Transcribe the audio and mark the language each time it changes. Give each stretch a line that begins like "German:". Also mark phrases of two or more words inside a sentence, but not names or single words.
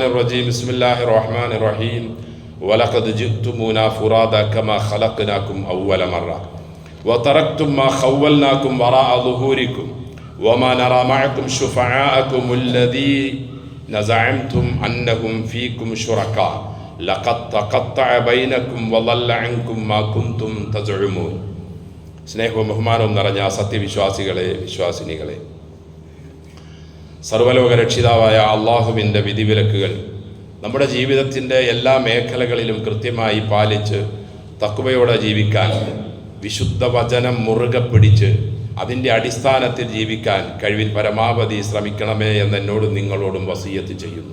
Arabic: الرجيم بسم الله الرحمن الرحيم ولقد جئتمونا فرادا كما خلقناكم أول مرة وتركتم ما خولناكم وراء ظهوركم وما نرى معكم شفعاءكم الذين زعمتم أنهم فيكم شركاء لقد تقطع بينكم وضل عنكم ما كنتم تزعمون
Malayalam: സ്നേഹവും ബഹുമാനവും നിറഞ്ഞ സത്യവിശ്വാസികളെ വിശ്വാസിനികളെ, സർവ്വലോക രക്ഷിതാവായ അള്ളാഹുവിൻ്റെ വിധിവിലക്കുകൾ നമ്മുടെ ജീവിതത്തിൻ്റെ എല്ലാ മേഖലകളിലും കൃത്യമായി പാലിച്ച് തഖ്വയോടെ ജീവിക്കാൻ, വിശുദ്ധ വചനം മുറുകെ പിടിച്ച് അതിൻ്റെ അടിസ്ഥാനത്തിൽ ജീവിക്കാൻ കഴിവിൽ പരമാവധി ശ്രമിക്കണമേ എന്നോട് നിങ്ങളോടും വസിയത്ത് ചെയ്യുന്നു.